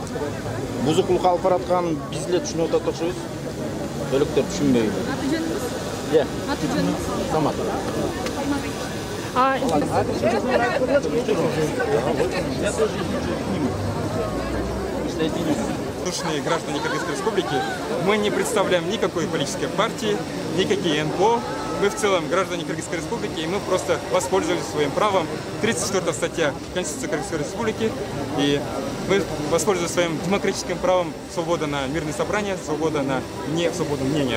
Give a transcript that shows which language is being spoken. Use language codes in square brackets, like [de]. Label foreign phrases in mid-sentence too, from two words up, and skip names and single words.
[ky] Бузуклук алып бараткан биз эле түшүнүп атат окшойбуз. Өлөктөр түшүнбөйт. Аты жөнүңүз? Аты жөнүңүз? Самат. [ru] Слушные граждане Кыргызской Республики, мы не представляем никакой политической партии, никакие НПО. Мы в целом граждане Кыргызской Республики, и мы просто воспользовались своим правом. 34 статья Конституции Кыргызской Республики, и мы воспользовались своим демократическим правом свобода на мирные собрания, свобода на не свободу мнения.